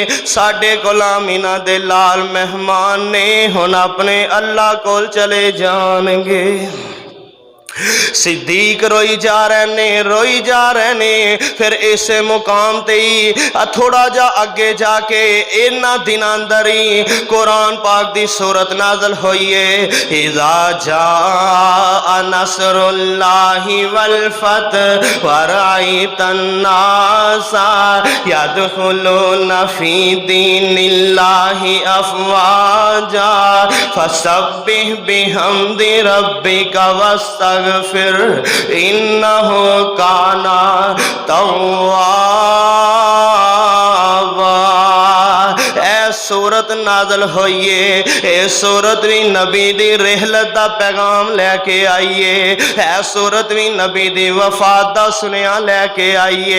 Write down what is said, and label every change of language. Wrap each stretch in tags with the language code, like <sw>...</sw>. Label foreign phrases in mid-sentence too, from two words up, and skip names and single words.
<pa>ساڈے کول آمنہ دے لال مہمان نے، ہن اپنے اللہ کول چلے جاݨگے. صدیق روئی جا رہے نے، روئی جا رہے نے. فیر اس مقام تے ہی تھوڑا جا اگے جا کے انہاں دناں اندر ہی قرآن پاک دی سورت نازل ہوئی ہے.</pa> <ar>إذا جاء نصر الله والفتح ورأيت الناس يدخلون في دين الله أفواجا فسبح بحمد ربك واستغفر إنه كان توابا.</ar> <pa>سورت نازل ہوئی ہے. یہ سورت بھی نبی دی رحلت دا پیغام لے کے آئی اے. ہے سورت بھی نبی دی وفات دا سنیہا لے کے آئی اے.</pa>